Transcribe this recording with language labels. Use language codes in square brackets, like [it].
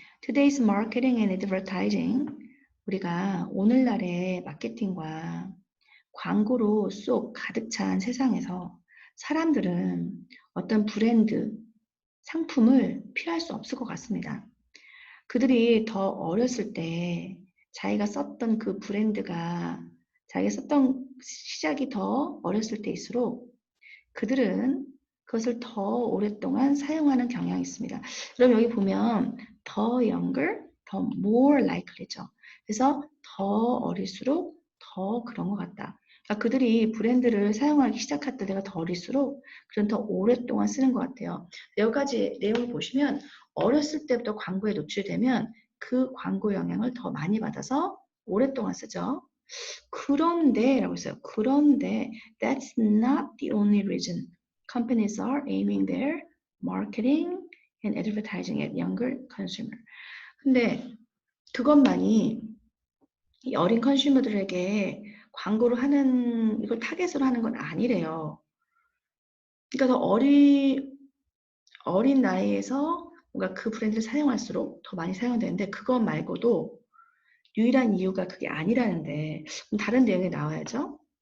[en] Today's marketing and advertising. [ko] 우리가 오늘날의 마케팅과 광고로 쏙 가득 찬 세상에서 사람들은 어떤 브랜드, 상품을 피할 수 없을 것 같습니다. 그들이 더 어렸을 때 자기가 썼던 그 브랜드가 자기가 썼던 시작이 더 어렸을 때일수록 그들은 그것을 더 오랫동안 사용하는 경향이 있습니다. 그럼 여기 보면 더 younger, 더 more likely죠. 그래서 더 어릴수록 더 그런 것 같다. 그러니까 그들이 브랜드를 사용하기 시작할 때가 더 어릴수록 그런 더 오랫동안 쓰는 것 같아요. 여러 가지 내용을 보시면 어렸을 때부터 광고에 노출되면 그 광고 영향을 더 많이 받아서 오랫동안 쓰죠. 그런데 라고 했어요. 그런데 [en] that's not the only reason companies are aiming their marketing and advertising at younger consumer. [ko] 근데 그것만이 이 어린 컨슈머들에게 광고를 하는 이걸 타겟으로 하는 건 아니래요. 그러니까 더 어린 나이에서 뭔가 그 브랜드를 사용할수록 더 많이 사용되는데 그것 말고도 유일한 이유가 그게 아니라는데 다른 내용이 나와야죠.